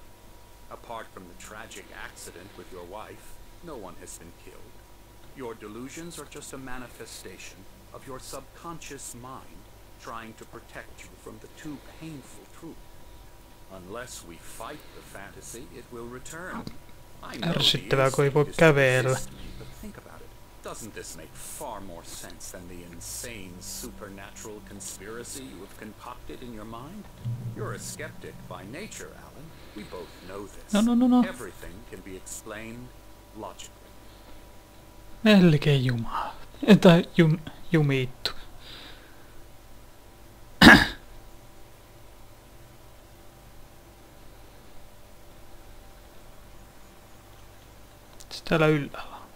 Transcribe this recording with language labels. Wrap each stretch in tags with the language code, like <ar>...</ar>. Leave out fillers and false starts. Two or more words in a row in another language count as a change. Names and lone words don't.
<en>Apart from the tragic accident with your wife, no one has been killed. Your delusions are just a manifestation of your subconscious mind trying to protect you from the too painful truth. Unless we fight the fantasy, it will return. I know the</en> <fi>Ärsyttävää, kun ei voi kävellä.</fi> <en>but think about it. Doesn't this make far more sense than the insane supernatural conspiracy you have concocted in your mind? You're a skeptic by nature, Alan. We both know this. No. Everything can be explained logically.</en> <fi>Melkein jumala. Tai jumittu. Sitten täällä ylhäällä.</fi>